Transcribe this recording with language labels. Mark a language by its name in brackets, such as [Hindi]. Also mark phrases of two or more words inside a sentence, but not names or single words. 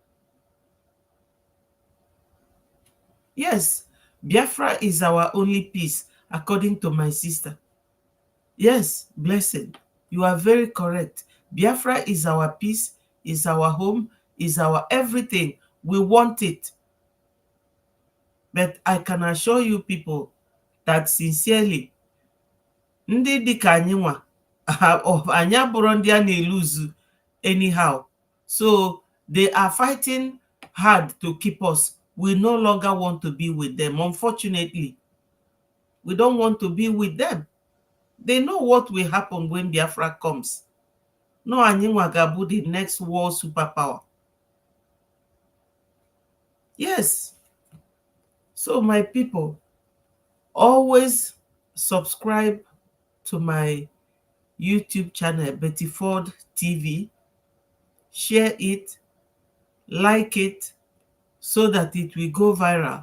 [English] Yes, Biafra is our only peace, according to my sister. Yes, blessed. You are very correct. Biafra is our peace, is our home, is our everything. We want it. But I can assure you people that sincerely, [Igbo] ndị dịka anyị nwa, anyị abụrụ ndị a na-eluzu anyhow. [English] So they are fighting hard to keep us. We no longer want to be with them. Unfortunately, we don't want to be with them. They know what will happen when Biafra comes. No, [Igbo] anyị nwa ga-abụ [English] the next world superpower. Yes. So my people, always subscribe to my YouTube channel, Betty Ford TV. Share it, like it, so that it will go viral.